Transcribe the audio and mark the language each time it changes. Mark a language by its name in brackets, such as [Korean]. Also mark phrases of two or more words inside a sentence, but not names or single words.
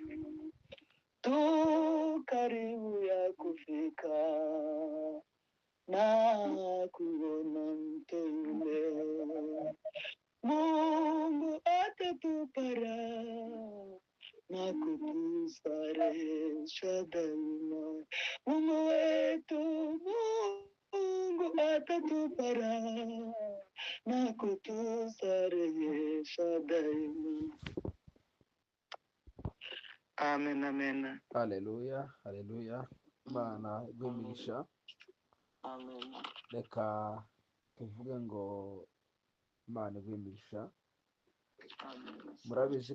[Swahili] Karibu ya kufika na kuona mto yule, Mungu atatupa raha na kutustarehesha daima. Mungu wetu, Mungu atatupa raha na kutustarehesha daima. Amen, amen. [Kinyarwanda] Haleluya, haleluya. Imana igwimisha. Amen. Reka tuvuge ngo Imana igwimisha. Amen. Murabizi